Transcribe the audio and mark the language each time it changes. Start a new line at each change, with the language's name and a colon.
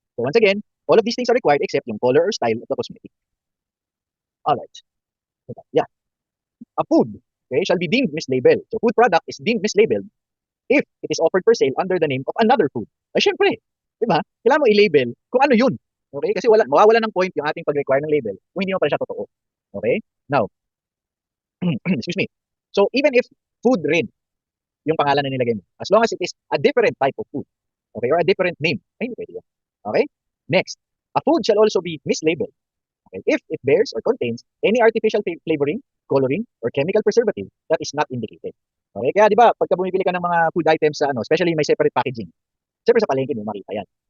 English: So, once again, all of these things are required except yung color or style of the cosmetic. Alright. Yeah. A food, okay, shall be deemed mislabeled. So, food product is deemed mislabeled if it is offered for sale under the name of another food.
Filipino: Ay, syempre, di ba? Kailangan mo i-label kung ano yun. Okay? Kasi mawawala ng point yung ating pag-require ng label kung hindi mo pa siya totoo.
English: Okay? Now, excuse me.
Filipino: So, even if food rin yung pangalan na nilagay mo,
English: as long as it is a different type of food,
Filipino: okay, or a different name, ay, hindi pwede yun. Okay?
English: Next, a food shall also be mislabeled. Okay? If it bears or contains any artificial flavoring, coloring, or chemical preservative that is not indicated. Okay?
Filipino: Kaya di ba, pagka bumibili ka ng mga food items sa especially may separate packaging, siyempre sa palengke mo makita yan.